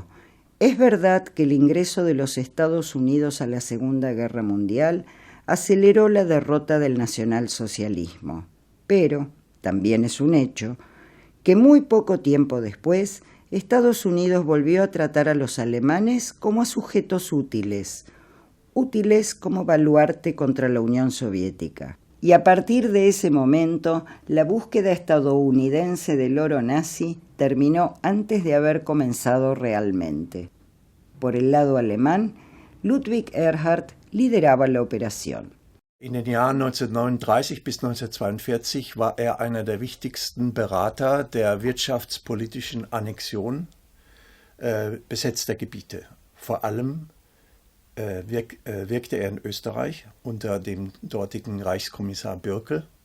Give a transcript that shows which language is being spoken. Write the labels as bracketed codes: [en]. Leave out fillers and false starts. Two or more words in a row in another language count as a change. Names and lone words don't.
[es] Es verdad que el ingreso de los Estados Unidos a la Segunda Guerra Mundial aceleró la derrota del nacionalsocialismo, pero también es un hecho que muy poco tiempo después Estados Unidos volvió a tratar a los alemanes como a sujetos útiles como baluarte contra la Unión Soviética. Y a partir de ese momento, la búsqueda estadounidense del oro nazi terminó antes de haber comenzado realmente. Por el lado alemán, Ludwig Erhard lideraba la operación. [de] In den Jahren 1939 bis 1942 war einer der wichtigsten Berater der wirtschaftspolitischen Annexion besetzter Gebiete. Vor allem wirkte in Österreich unter dem dortigen Reichskommissar Bürkel.